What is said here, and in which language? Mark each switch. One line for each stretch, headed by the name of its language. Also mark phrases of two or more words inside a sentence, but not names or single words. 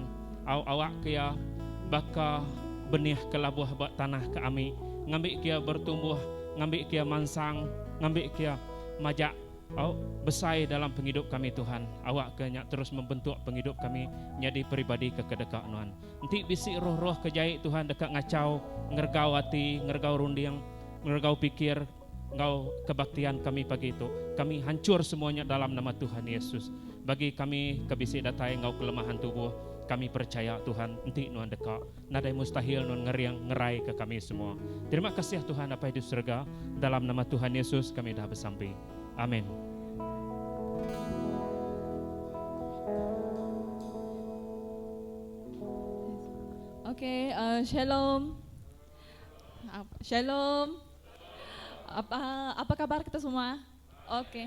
Iban: Awak kia baka benih ke labuh bak tanah ke kami, ngambil kia bertumbuh, ngambil kia mansang, ngambil kia majak besai dalam penghidup kami Tuhan. Awak kenyak terus membentuk penghidup kami jadi pribadi kekedekak Nuan. Nanti bisik roh-roh kejait Tuhan dekat ngacau, ngergau hati, ngergau rundiang, ngergau pikir, engkau kebaktian kami pagi itu. Kami hancur semuanya dalam nama Tuhan Yesus. Bagi kami kebisik datai engkau kelemahan tubuh, kami percaya Tuhan nanti Nuan dekat. Nadai mustahil Nuan ngeriang ngerai ke kami semua. Terima kasih Tuhan apa di surga. Dalam nama Tuhan Yesus kami dah bersampai. Amin. Oke, shalom. Shalom. Apa kabar kita semua? Oke.